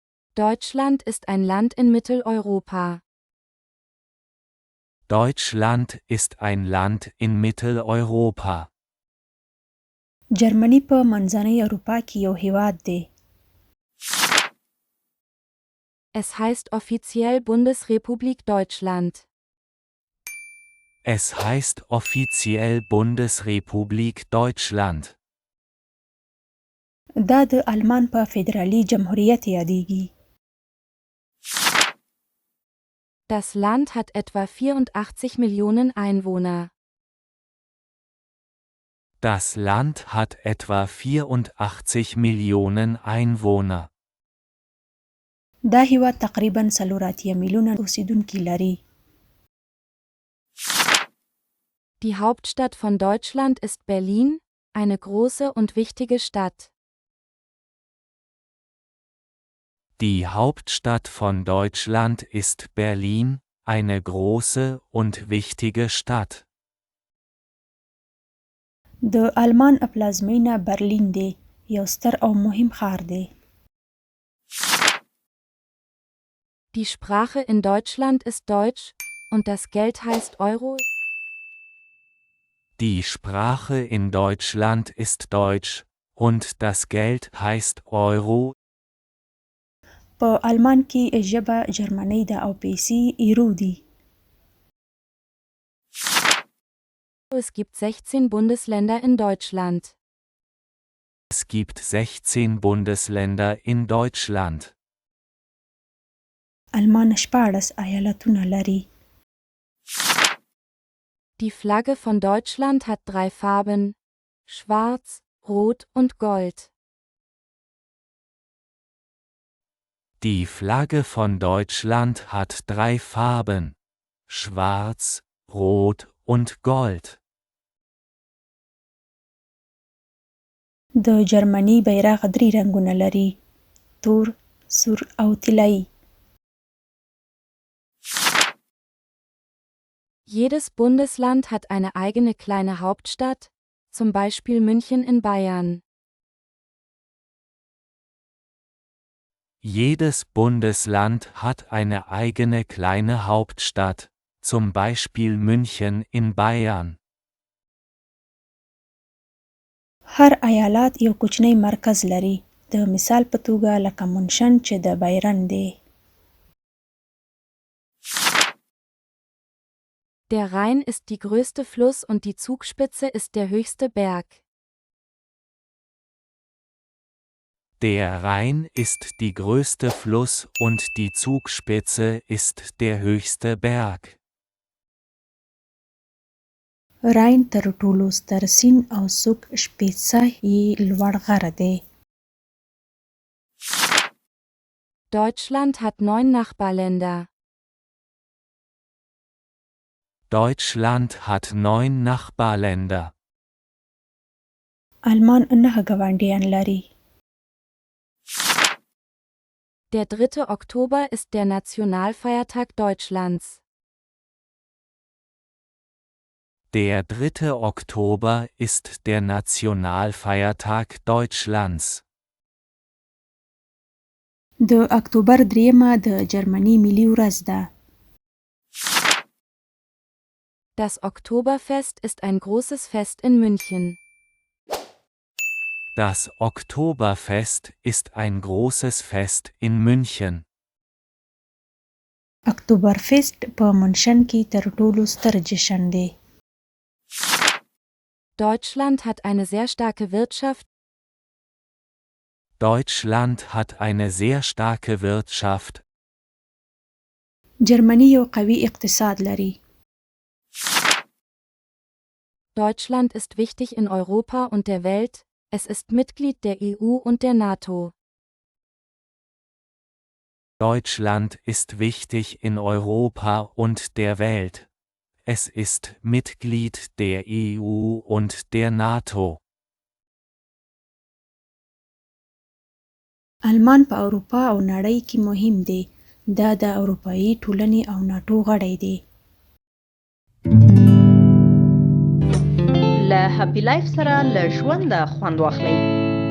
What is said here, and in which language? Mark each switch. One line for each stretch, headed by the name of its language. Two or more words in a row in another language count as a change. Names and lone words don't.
German: Deutschland ist ein Land in Mitteleuropa. Deutschland ist ein Land in Mitteleuropa.
Pashto: جرمني په منځنۍ اروپا کې یو هېواد دی.
German: Es heißt offiziell Bundesrepublik Deutschland. Es heißt offiziell Bundesrepublik Deutschland.
Pashto: دا د آلمان په فدرالي جمهوریت یادېږي.
German: Das Land hat etwa 84 Millionen Einwohner. Das Land hat etwa 84 Millionen Einwohner.
Pashto: دا هېواد تقریباً 4 میلیونه اوسیدونکي لري.
German: Die Hauptstadt von Deutschland ist Berlin, eine große und wichtige Stadt. Die Hauptstadt von Deutschland ist Berlin, eine große und wichtige Stadt.
Pashto: د آلمان پلازمینه برلین دی. یو ستر او مهم ښار دی.
German: Die Sprache in Deutschland ist Deutsch, und das Geld heißt Euro. Die Sprache in Deutschland ist Deutsch, und das Geld heißt Euro.
Pashto: په آلمان کې ژبه جرمنۍ ده او پیسې ایرو دي.
German: Es gibt 16 Bundesländer in Deutschland. Es gibt 16 Bundesländer in Deutschland.
Pashto: آلمان 14 ایالتونه لري.
German: Die Flagge von Deutschland hat 3 Farben: Schwarz, Rot und Gold. Die Flagge von Deutschland hat 3 Farben: Schwarz, Rot und Gold.
Pashto: د جرمني بیرغ 3 رنګونه لري: تور، سور او طلایی.
German: Jedes Bundesland hat eine eigene kleine Hauptstadt, zum Beispiel München in Bayern. Jedes Bundesland hat eine eigene kleine Hauptstadt, zum Beispiel München in Bayern.
Pashto: هر ایالت یو کوچنی مرکز لري. د مثال په توګه لکه مونشن چې د بایرن دی.
German: Der Rhein ist die größte Fluss und die Zugspitze ist der höchste Berg. Der Rhein ist die größte Fluss und die Zugspitze ist der höchste Berg.
Pashto: راین تر ټولو ستر سیند او څوک شپېڅه یې لوړ غره دی.
German: Deutschland hat 9 Nachbarländer. Deutschland hat 9 Nachbarländer.
Pashto: آلمان 9 ګاونډیان لري.
German: Der 3. Oktober ist der Nationalfeiertag Deutschlands. Der 3. Oktober ist der Nationalfeiertag Deutschlands.
Pashto: د اکتوبر 3 د جرمني ملي ورځ ده.
German: Das Oktoberfest ist ein großes Fest in München. Das Oktoberfest ist ein großes Fest in München.
Pashto: اکتوبرفیسټ په منشن کې تر ټولو ستر جشن دی.
German: Deutschland hat eine sehr starke Wirtschaft. Deutschland hat eine sehr starke Wirtschaft.
Pashto: جرمني یو قوي اقتصاد لري.
German: Deutschland ist wichtig in Europa und der Welt. Es ist Mitglied der EU und der NATO. Deutschland ist wichtig in Europa und der Welt. Es ist Mitglied der EU und der NATO.
Pashto: آلمان په اروپا او نړۍ کې مهم دی. دا د اروپایي ټولنې او ناټو غړی دی. له هپی لایف سره له ژونده خوند واخلئ.